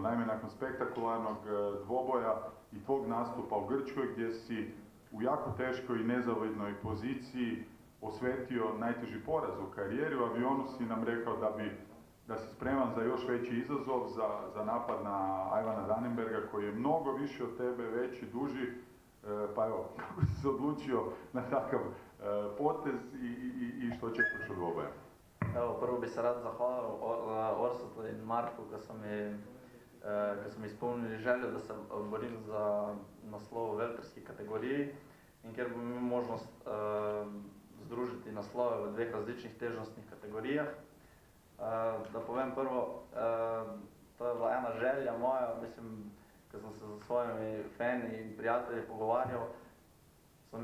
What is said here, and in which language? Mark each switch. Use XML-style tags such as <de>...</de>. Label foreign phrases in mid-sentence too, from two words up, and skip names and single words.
<hr>Naime, nakon spektakularnog dvoboja i tvog nastupa u Grčkoj, gdje si u jako teškoj i nezavidnoj poziciji osvetio najteži poraz u karijeri, u avionu si nam rekao da si spreman za još veći izazov, za napad na Ivana Danenberga koji je mnogo više od tebe, veći, duži, pa evo, kako si se odlučio na takav potez i što očekuješ od dvoboja?</hr> <sl>Evo, prvo bi se rad zahvalil Orsatu in Marku, ko so mi izpolnili željo, da se borim za naslov v velterski kategoriji in kjer bom imel možnost združiti naslove v dveh različnih težnostnih kategorijah. Da povem prvo, to je bila ena želja moja, mislim, ko sem se z svojimi fani in prijatelji pogovarjal, so</sl>